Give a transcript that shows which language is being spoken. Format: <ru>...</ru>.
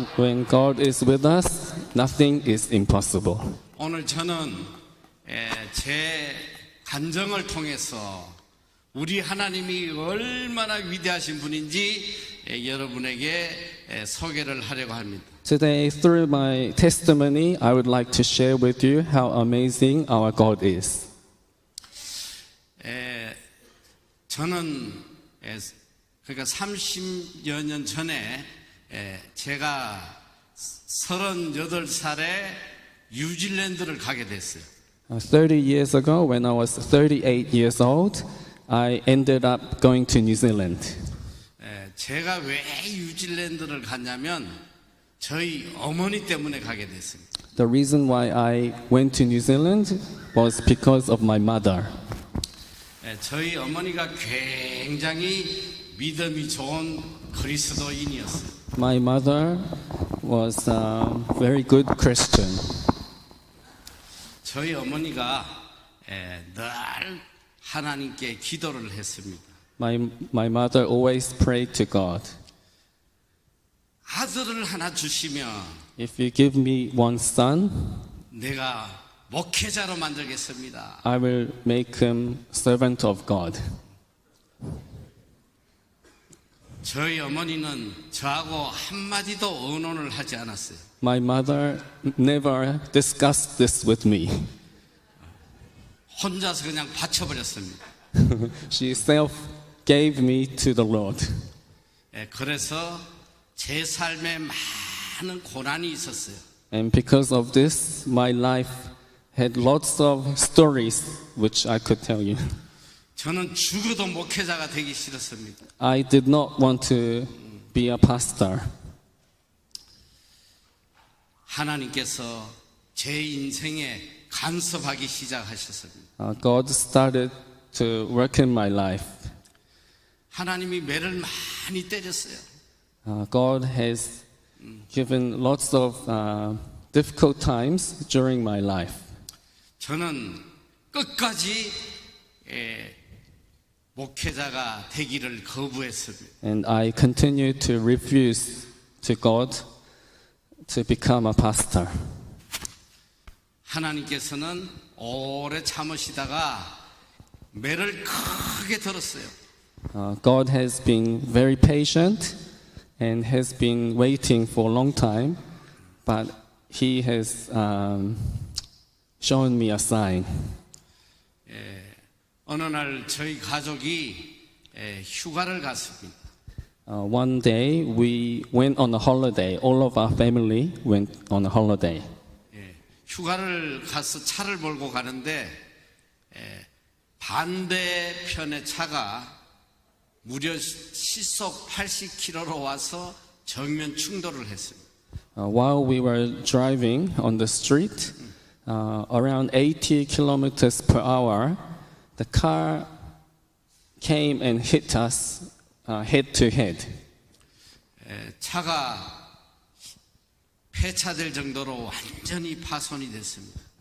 <en>When God is with us, nothing is impossible.</en> <ko>오늘 저는 제 간증을 통해서 우리 하나님이 얼마나 위대하신 분인지 여러분에게 소개를 하려고 합니다.</ko> <en>Today, through my testimony, I would like to share with you how amazing our God is.</en> <ko>저는 그러니까 30여 년 전에 제가 38살에 뉴질랜드를 가게 됐어요.</ko> <en>30 years ago, when I was 38 years old, I ended up going to New Zealand.</en> <ko>제가 왜 뉴질랜드를 갔냐면 저희 어머니 때문에 가게 됐습니다.</ko> <en>The reason why I went to New Zealand was because of my mother.</en> <ko>저희 어머니가 굉장히 믿음이 좋은 그리스도인이었어요.</ko> <en>My mother was a very good Christian.</en> <ko>저희 어머니가 늘 하나님께 기도를 했습니다.</ko> <en>My mother always prayed to God.</en> <ko>아들을 하나 주시면</ko> <en>If you give me one son,</en> <ko>내가 목회자로 만들겠습니다.</ko> <en>I will make him servant of God.</en> <ko>저희 어머니는 저하고 한마디도 의논을 하지 않았어요.</ko> <en>My mother never discussed this with me.</en> <ko>혼자서 그냥 바쳐버렸습니다.</ko> <en>She self gave me to the Lord.</en> <ko>그래서 제 삶에 많은 고난이 있었어요.</ko> <en>And because of this, my life had lots of stories which I could tell you.</en> <ko>저는 죽어도 목회자가 되기 싫었습니다.</ko> <en>I did not want to be a pastor.</en> <ko>하나님께서 제 인생에 간섭하기 시작하셨습니다.</ko> <en>God started to work in my life.</en> <ko>하나님이 매를 많이 때렸어요.</ko> <en>God has given lots of difficult times during my life.</en> <ko>저는 끝까지 목회자가 되기를 거부했습니다.</ko> <en>And I continued to refuse to God to become a pastor.</en> <ko>하나님께서는 오래 참으시다가 매를 크게 들었어요.</ko> <en>God has been very patient and has been waiting for a long time, but He has shown me a sign.</en> <ko>어느 날 저희 가족이 휴가를 갔습니다.</ko> <en>One day we went on a holiday. All of our family went on a holiday.</en> <ko>휴가를 가서 차를 몰고 가는데 반대편의 차가 무려 시속 80km로 와서 정면 충돌을 했습니다.</ko> <en>While we were driving on the street, around 80 kilometers per hour, the car came and hit us head to head.</en> <ko>차가 폐차될 정도로 완전히 파손이 됐습니다.</ko>